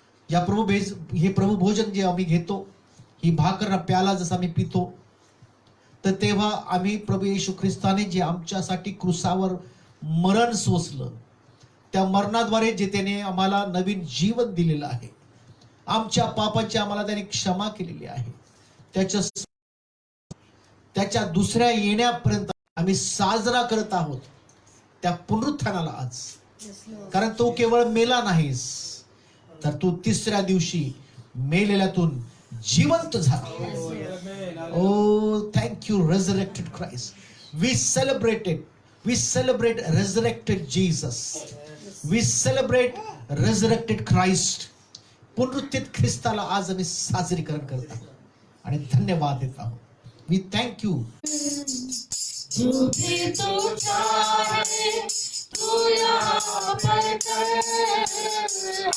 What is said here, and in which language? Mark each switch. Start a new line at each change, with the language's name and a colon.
Marathi: या हे प्रभू भोजन जे आम्ही घेतो, ही भाकर प्याला जसं आम्ही पितो, तर तेव्हा आम्ही प्रभू येशू ख्रिस्ताने जे आमच्यासाठी क्रुसावर मरण सोसलं, त्या मरणाद्वारे जे त्याने आम्हाला नवीन जीवन दिलेलं आहे, आमच्या पापाची आम्हाला त्याने क्षमा केलेली आहे, त्याच्या दुसऱ्या येण्यापर्यंत आम्ही साजरा करत आहोत त्या पुनरुत्थानाला आज. कारण तो केवळ मेला नाहीस, तर तू तिसऱ्या दिवशी मेलेल्यातून जिवंत झाला.
English: Oh thank you resurrected Christ. We celebrate resurrected Jesus. We celebrate resurrected Christ.
Marathi: पुनरुत्थित ख्रिस्ताला आज आम्ही साजरीकरण करत आहोत आणि धन्यवाद देत आहोत.
English: We thank you.
Hindi: जो भी तू चाहे तू यहाँ पर कर.